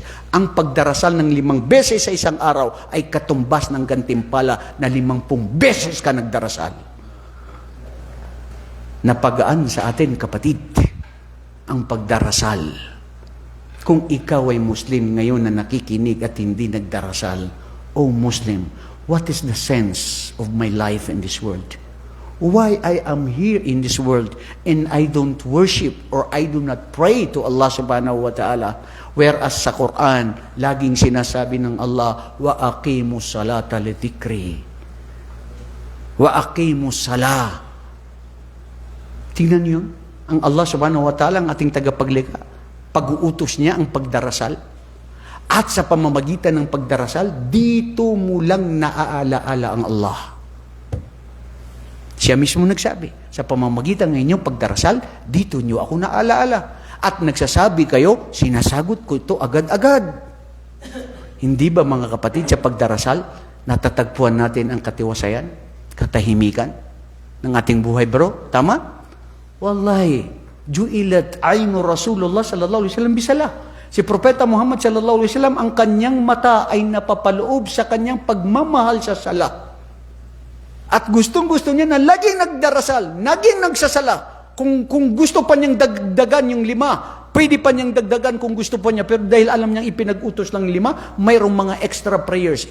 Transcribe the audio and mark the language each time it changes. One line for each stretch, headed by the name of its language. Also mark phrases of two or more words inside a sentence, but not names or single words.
Filipino: Ang pagdarasal ng 5 beses sa isang araw ay katumbas ng gantimpala na 50 beses ka nagdarasal. Napagaan sa atin, kapatid, ang pagdarasal. Kung ikaw ay Muslim ngayon na nakikinig at hindi nagdarasal, O Muslim,
English: what is the sense of my life in this world? Why I am here in this world and I don't worship or I do not pray to Allah
Arabic: سبحانه وتعالى?
Filipino: Whereas sa Quran, laging sinasabi ng Allah,
Arabic: وأقم الصلاة لذكري. وأقيموا الصلاة.
Filipino: Tingnan niyo, ang Allah
Arabic: سبحانه وتعالى,
Filipino: ang ating tagapaglikha, pag-uutos niya ang pagdarasal. At sa pamamagitan ng pagdarasal, dito mo lang naaalaala ang Allah. Siya mismo nagsabi, sa pamamagitan ng inyong pagdarasal, dito nyo ako naaalaala. At nagsasabi kayo, sinasagot ko ito agad-agad. Hindi ba mga kapatid, sa pagdarasal, natatagpuan natin ang katiwasayan, katahimikan ng ating buhay, bro? Tama?
Arabic: والله، جعلت عين رسول الله صلى الله عليه وسلم بالصلاة.
Filipino: Si Propeta Muhammad
Arabic: صلى الله عليه وسلم,
Filipino: ang kanyang mata ay napapaloob sa kanyang pagmamahal sa sala. At gustong-gusto niya na laging nagdarasal, laging nagsasala. Kung gusto pa niyang dagdagan yung 5, pwede pa niyang dagdagan kung gusto pa niya. Pero dahil alam niyang ipinag-utos lang 5, mayroong mga
English: extra prayers.